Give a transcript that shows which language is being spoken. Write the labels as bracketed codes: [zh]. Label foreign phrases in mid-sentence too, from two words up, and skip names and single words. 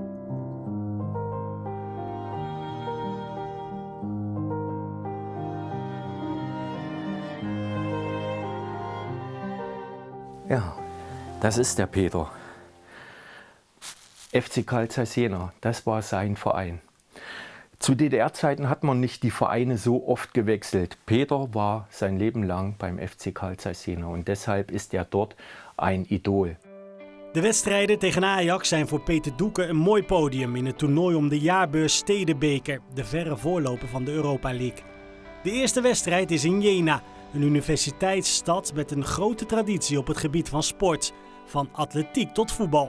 [de] Ja, das ist der Peter. FC Carl Zeiss Jena, das war sein Verein. Zu DDR-Zeiten hat man nicht die Vereine so oft gewechselt. Peter war sein Leben lang beim FC Carl Zeiss Jena und deshalb ist er dort ein Idol. [nl] De wedstrijden tegen Ajax zijn voor Peter Ducke een mooi podium in het toernooi om de jaarbeurs Stedenbeker, de verre voorloper van de Europa League. De eerste wedstrijd is in Jena, een universiteitsstad met een grote traditie op het gebied van sport, van atletiek tot voetbal.